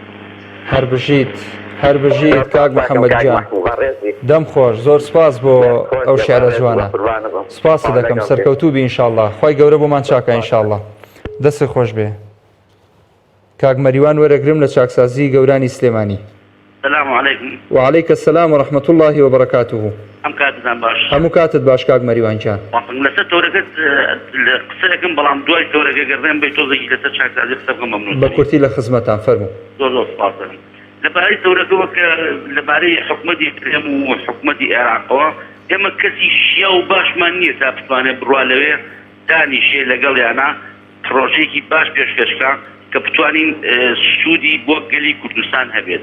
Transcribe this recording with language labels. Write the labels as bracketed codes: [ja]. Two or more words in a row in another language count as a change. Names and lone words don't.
[ckb] هەر بژیت کاک محەممەد گیان، دەم خۆش، زۆر سپاس بۆ ئەو شێعرە جوانە. سپاس دەکەم، سەرکەوتوو بی ئینشاءالله، خی گەورە بۆمان چاکە ئینشاءالله. دەست خۆش بێ. کاک مەریوان وەرەگرم لە چاکسازی گەورانی سلێمانی. [ar] السلام عليكم. وعليك السلام ورحمة الله وبركاته. [ckb] ئەم کاتتان باش. هەموو کاتت باش کاک مەریوان گیان. لەسەر تۆرەکەت قسەیەکم بەڵام دوای تۆرەکە گەڕێم بێ تۆزێکی لەسەر چاکسازی قسە بکەم. مەمنون. بە کورتی لە خزمەتان فەرموو. زۆر سپاس دەکەم. لەبارەی تۆرەکەوە کە لەبارەی حکومەتی کرێم و حکومەتی عێراقەوە، ئێمە کەسی شیا و باشمان نییە تا بتوانێت بڕوا لەوێ دانیشێ لەگەڵ یانە پرۆژێکی باش پێشکەشکە کە بتوانین سوودی بۆ گەلی کوردستان هەبێت.